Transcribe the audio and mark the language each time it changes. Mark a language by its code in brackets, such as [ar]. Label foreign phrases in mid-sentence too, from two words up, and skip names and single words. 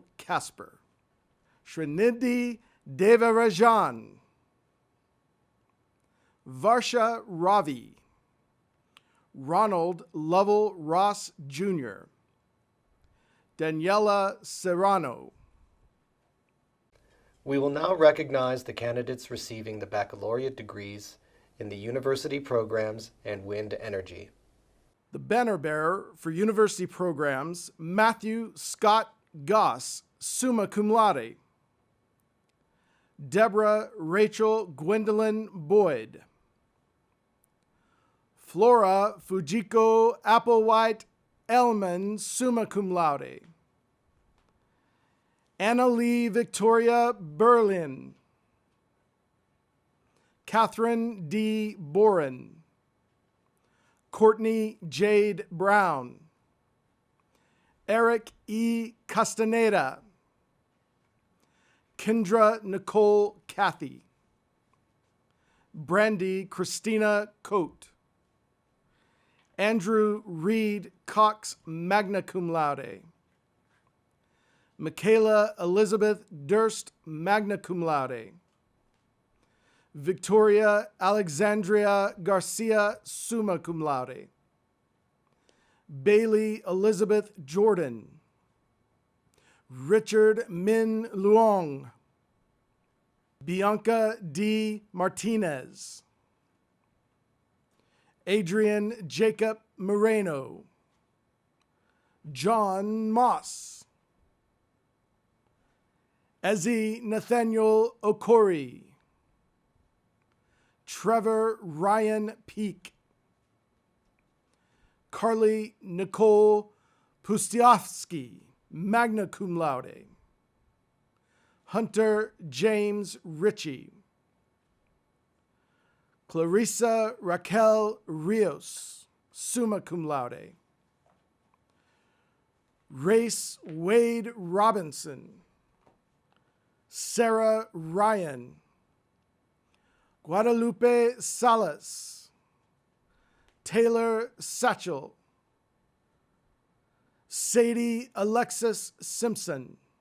[en] Casper, Srinidhi Devarajan, Varsha Ravi, Ronald Lovell Ross Jr., Daniela Serrano. We will now recognize the candidates receiving the baccalaureate degrees in the university programs and wind energy. The banner bearer for university programs, Matthew Scott Goss, [la] summa cum laude. [en] Deborah Rachel Gwendolyn Boyd. Flora Fujiko Applewhite Elman, [la] summa cum laude. [en] Annalie Victoria Berlin. Catherine D. Boren. Courtney Jade Brown. Eric E. Castaneda. Kendra Nicole Cathy. Brandy Christina Coate. Andrew Reed Cox, [la] magna cum laude. [en] Michaela Elizabeth Durst, [la] magna cum laude. [en] Victoria Alexandria Garcia, [la] summa cum laude. [en] Bailey Elizabeth Jordan. Richard Min Luong. Bianca D. Martinez. Adrian Jacob Moreno. John Moss. Ezzy Nathaniel Okori. Trevor Ryan Peak. Carly Nicole Pustiovsky, [la] magna cum laude. [en] Hunter James Ritchie. Clarissa Raquel Rios, [la] summa cum laude. [en] Race Wade Robinson. Sarah Ryan. Guadalupe Salas. Taylor Satchel. Sadie Alexis Simpson.